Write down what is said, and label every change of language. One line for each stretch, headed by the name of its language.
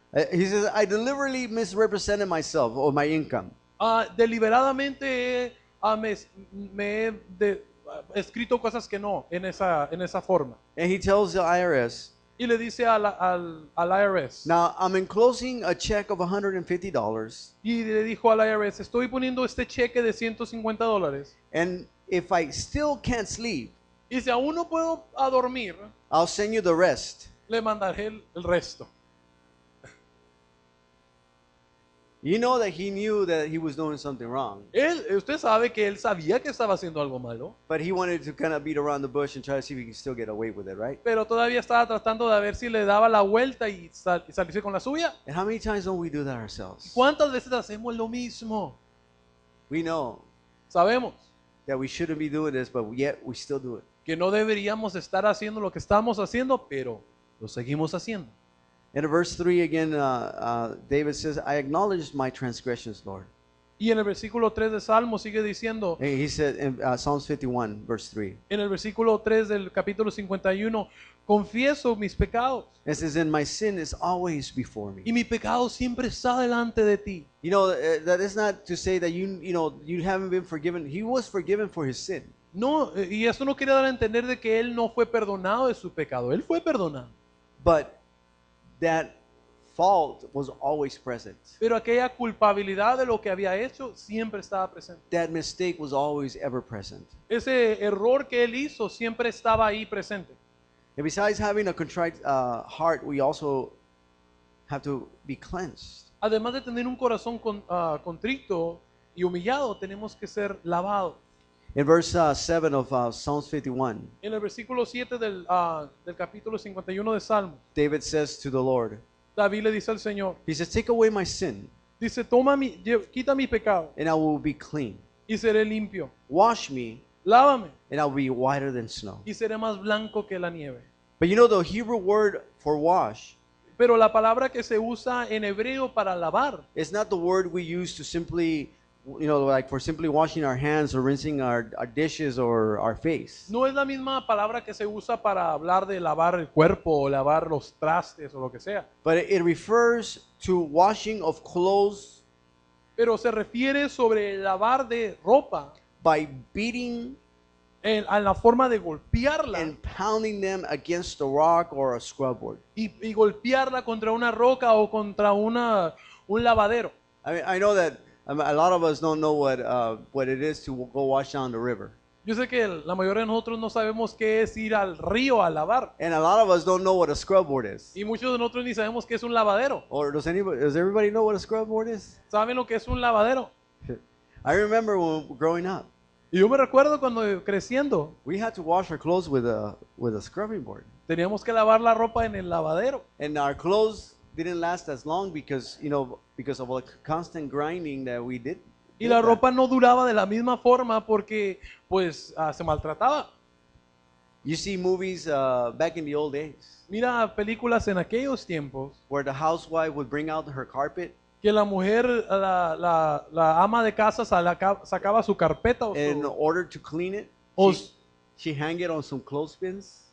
English: He says, I deliberately misrepresented myself or my income.
Spanish: Deliberadamente me he escrito cosas que no en esa forma.
English: And he tells the IRS,
Spanish: Y le dice al IRS,
English: now I'm enclosing a check of $150,
Spanish: y le dijo al IRS, estoy poniendo este cheque de $150,
English: and if I still can't sleep,
Spanish: y si aún no puedo dormir,
English: I'll send you the rest.
Spanish: le mandaré el resto.
English: You know that he knew that he was doing something wrong,
Spanish: Usted sabe que él sabía que estaba haciendo algo malo,
English: but he wanted to kind of beat around the bush and try to see if he can still get away with it, right?
Spanish: pero todavía estaba tratando de ver si le daba la vuelta y salirse con la suya.
English: And how many times don't we do that ourselves?
Spanish: ¿Cuántas veces hacemos lo mismo?
English: We know
Spanish: Sabemos
English: that we shouldn't be doing this, but yet we still do it.
Spanish: que no deberíamos estar haciendo lo que estamos haciendo, pero lo seguimos haciendo.
English: And in verse 3 again, David says, I acknowledge my transgressions, Lord.
Spanish: Y en el versículo 3 de Salmo sigue diciendo,
English: And he said in Psalms 51, verse 3,
Spanish: en el versículo 3 del capítulo 51, confieso mis pecados
English: it says, and my sin is always before
Spanish: y
English: me.
Spanish: mi pecado siempre está delante de ti.
English: You know, that is not to say that you haven't been forgiven. He was forgiven for his sin.
Spanish: No, y esto no quiere dar a entender de que él no fue perdonado de su pecado. Él fue perdonado.
English: But that fault was always present.
Spanish: Pero aquella culpabilidad de lo que había hecho siempre estaba presente.
English: That mistake was always ever present.
Spanish: Ese error que él hizo siempre estaba ahí presente.
English: And besides having a contrite heart, we also have to be cleansed.
Spanish: Además de tener un corazón contrito y humillado, tenemos que ser lavados.
English: In verse 7 of Psalms 51,
Spanish: En el versículo 7 del capítulo 51 de Salmo,
English: David says to the Lord,
Spanish: David le dice al Señor,
English: he says, take away my sin,
Spanish: dice, quita mi pecado
English: and I will be clean.
Spanish: y seré limpio.
English: Wash me,
Spanish: Lávame
English: and I'll be whiter than snow.
Spanish: y seré más blanco que la nieve.
English: But you know, the Hebrew word for wash
Spanish: Pero la palabra que se usa en hebreo para lavar
English: is not the word we use to simply you know, like for simply washing our hands or rinsing our dishes or our face.
Spanish: No es la misma palabra que se usa para hablar de lavar el cuerpo o lavar los trastes o lo que sea.
English: But it refers to washing of clothes
Spanish: Pero se refiere sobre lavar de ropa
English: by beating
Spanish: a la forma de golpearla
English: and pounding them against a rock or a scrub board.
Spanish: y golpearla contra una roca o contra un lavadero.
English: I mean, I know that a lot of us don't know what it is to go wash down the river.
Spanish: Yo sé que la mayoría de nosotros no sabemos qué es ir al río a lavar.
English: And a lot of us don't know what a scrub board is.
Spanish: Y muchos de nosotros ni sabemos qué es un lavadero.
English: Or does everybody know what a scrub board is?
Spanish: ¿Saben lo que es un lavadero?
English: I remember when growing up,
Spanish: Y yo me recuerdo cuando creciendo,
English: we had to wash our clothes with a scrubbing board.
Spanish: teníamos que lavar la ropa en el lavadero.
English: And our clothes didn't last as long because, you know, because of the constant grinding that we did.
Spanish: Y la ropa no duraba de la misma forma porque pues se maltrataba.
English: You see movies back in the old days
Spanish: Mira películas en aquellos tiempos
English: where the housewife would bring out her carpet
Spanish: que la mujer, la ama de casa sacaba su carpeta
English: in order to clean it.
Spanish: o-
English: She hang it on some clothespins.